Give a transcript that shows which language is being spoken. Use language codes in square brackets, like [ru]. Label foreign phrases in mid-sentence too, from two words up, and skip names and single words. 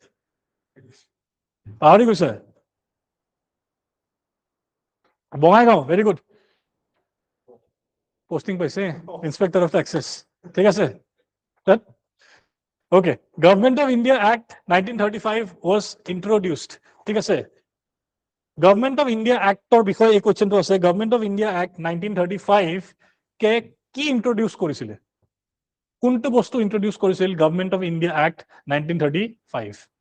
[as] পাহৰি গৈছা বঙাইগাঁও [en] very good posting [as] পাইছে [en] Inspector of Taxes [as] ঠিক আছে [en] OK Government of India Act 1935 was introduced [as] ঠিক আছে গভর্নমেন্ট অফ ইন্ডিয়া অ্যাক্টৰ বিষয়ে এই কোৱেশ্চনটো আছে গভর্নমেন্ট অফ ইন্ডিয়া অ্যাক্ট 1935 কে কি ইন্ট্রোডিউস কৰিছিলে কোনটো বস্তু ইন্ট্রোডিউস কৰিছিল গভর্নমেন্ট অফ ইন্ডিয়া অ্যাক্ট 1935